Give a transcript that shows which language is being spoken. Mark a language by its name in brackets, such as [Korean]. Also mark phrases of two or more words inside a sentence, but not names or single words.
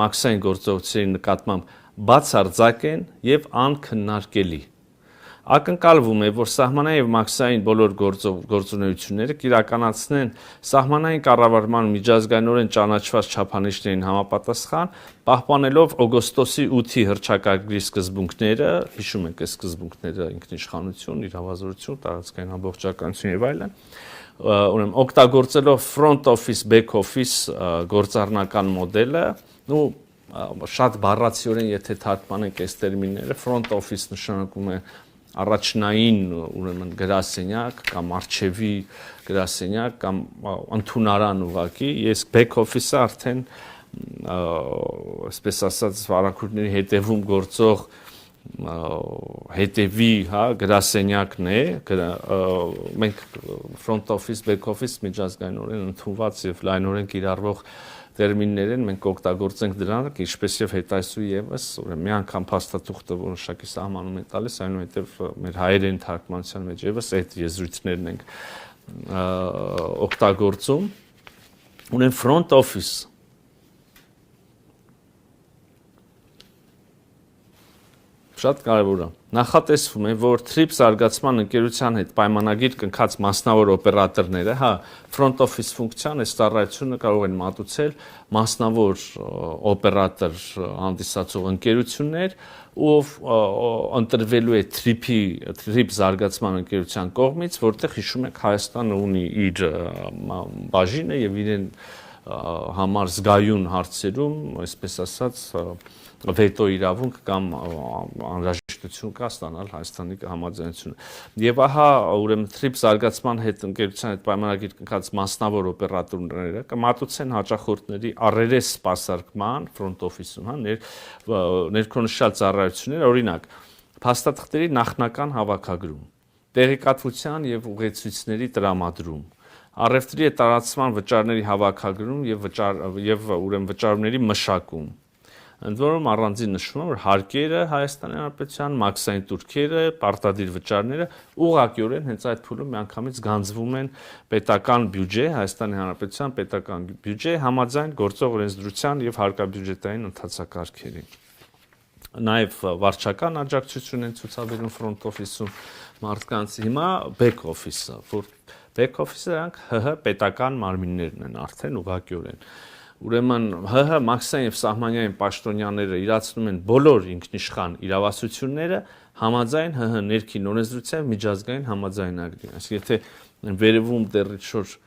[Armenian] մաքսային գործողությունների նկատմամբ բացարձակ են եւ անքննարկելի։ Ակնկալվում է, որ սահմանային եւ մաքսային բոլոր գործունեությունները կիրականացնեն սահմանային կառավարման միջազգայինորեն ճանաչված չափանիշներին համապատասխան, պահպանելով օգոստոսի 8-ի հռչակագրի սկզբունքները, հիշում եք այս սկզբունքները՝ ինքնիշխանություն, իրավազորություն, տարածքային ամբողջականություն եւ այլն, ուրեմն օգտագործելով [English] front office, back office [Armenian] գործառնական մոդելը, շատ բառացիորեն եթե թարգմանենք այս տերմինները, [English] front office [Armenian] նշանակում է առաջնային ուրեմն գրասենյակ կամ արխիվի գրասենյակ կամ ընդունարան ուղակի, ես [English] back office- [Armenian] ը արդեն այսպես ասած վարակույրների հետևում գործող հետևի, գրասենյակն է, մենք [English] front office, back office [Armenian] միջազգայինորեն ընդունված եւ լայնորեն կիրառվող տերմիններ են, մենք օգտագործենք դրանք, ինչպես եւ հետայսու եւս, ուրեմն մի անգամ փաստաթուղթը որոշակի սահմանում է տալիս, այնուհետեւ մեր հայերեն թարգմանության մեջ եւս այդ եզրույթներն ենք օգտագործում։ Ուրեմն [English] front office [Armenian] շատ կարևոր է։ Նախատեսվում է, որ TRIPS զարգացման ընկերության հետ պայմանագիր կնքած մասնավոր օպերատորները, [English] front office [Armenian] ֆունկցիան այս ծառայությունը կարող են մատուցել մասնավոր օպերատոր հանդիսացող ընկերություններ, ով ընտրվելու է TRIPS զարգացման ընկերության կողմից, որտեղ հիշում եք Հայաստանը ունի իր բաժինը եւ իրեն համար զգայուն հարցերում, այսպես ասած, վետո իրավունք կամ անհրաժեշտություն կա ստանալ Հայաստանի համաձայնությունը։ Եվ ահա ուրեմն TRIPS զարգացման հետ ընկերության հետ պայմանագիր կնքած մասնավոր օպերատորները կմատուցեն հաճախորդների առերես սպասարկման front office-ում, ներքոնշյալ ծառայություններ, օրինակ, փաստաթղթերի նախնական հավաքագրում, տեղեկատվության եւ ուղեցույցների տրամադրում, առևտրի տարածման վճարների հավաքագրում եւ ուրեմն վճարումների մշակում։ Ընդ որում առանձին նշվում է, որ հարկերը Հայաստանի Հանրապետության, մաքսային տուրքերը, պարտադիր վճարները ուղղակիորեն հենց այդ փուլում միանգամից գանձվում են պետական բյուջե, Հայաստանի Հանրապետության պետական բյուջե համաձայն գործող օրենսդրության եւ հարկաբյուջետային ընթացակարգերի։ Նաեւ վարչական աջակցություն են ցուցաբերում [English] front office- [Armenian] ում մարդկանց, հիմա [English] back office- [Armenian] ը, որ [English] back office- [Armenian] ը դրանք ՀՀ պետական մարմիններն են արդեն ուղղակիորեն։ Ուրեմն ՀՀ մաքսային եւ սահմանային պաշտոնյաները իրացնում են բոլոր ինքնիշխան իրավասությունները համաձայն ՀՀ ներքին օրենսդրության միջազգային համաձայնագրին։ Այսինքն եթե վերևում դեռ ինչ-որ